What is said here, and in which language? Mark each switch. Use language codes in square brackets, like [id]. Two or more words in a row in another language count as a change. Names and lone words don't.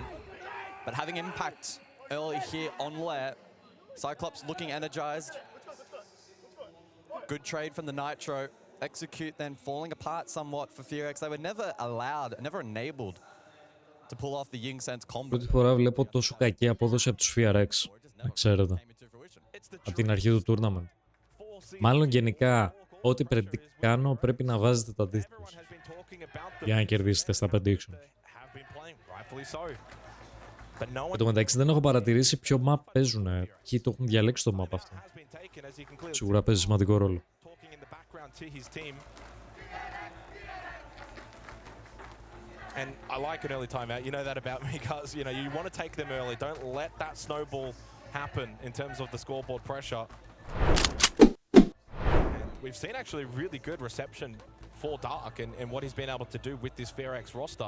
[en] But having impact early here on Lair, Cyclops looking energized. Good trade from the Nitro. Execute then falling apart somewhat for Fearx. They were never allowed, never enabled to pull off the Ying Sense combo. [el] Πρώτη φορά βλέπω τόσο κακή απόδοση από τους FRX. Να ξέρετε. Από την αρχή του tournament. Μάλλον γενικά, ό,τι predict κάνω πρέπει να βάζετε το αντίθετο για να κερδίσετε στα prediction. Εν τω μεταξύ δεν έχω παρατηρήσει ποιο map παίζουν. Ποιοι το έχουν διαλέξει το map αυτό. Σίγουρα παίζει σημαντικό ρόλο. [en] And I like an early timeout. You know that about me, guys. You know, you want to take them early. Don't let that snowball happen in terms of the scoreboard pressure. And we've seen actually really good reception for Dark and what he's been able to do with this Fearx roster.